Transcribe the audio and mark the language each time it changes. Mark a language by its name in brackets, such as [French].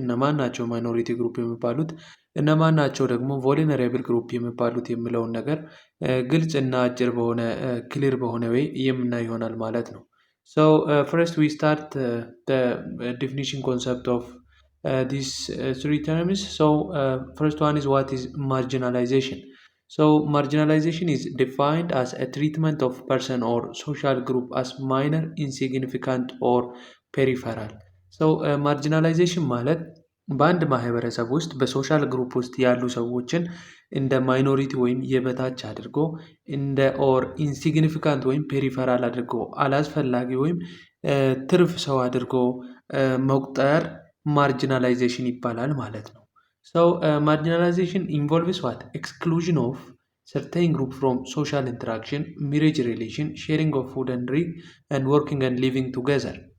[Amharic] እነማን ናቸው ማይኖሪቲ ግሩፕ የሚባሉት? እነማን ናቸው ደግሞ ቮልነሬብል ግሩፕ የሚባሉት የሚለውን ነገር ግልጽ እና አጭር በሆነ ክሊር በሆነ ወይ የምናይ ይሆናል ማለት ነው። [English] So first we start the definition concept of these three terms. So first one is what is marginalization. So marginalization is defined as a treatment of person or social group as minor, insignificant or peripheral. [Amharic] So marginalization ማለት በአንድ ማህበረሰብ ውስጥ በሶሻል ግሩፕ ውስጥ ያሉ ሰዎችን እንደ ማይኖሪቲ ወይም የበታች አድርጎ እንደ ኦር ኢንሲግኒፊካንት ወይም ፔሪፈራል አድርጎ አላስፈላጊ ወይም ትርፍ ሰው አድርጎ መቁጠር ማርጂናላይዜሽን ይባላል ማለት ነው። [English] ሰው ማርጂናላይዜሽን ኢንቮልቭስ ዋት ኤክስክሉዥን ኦፍ certain group from social interaction, marriage relation, sharing of food and drink, and working and living together.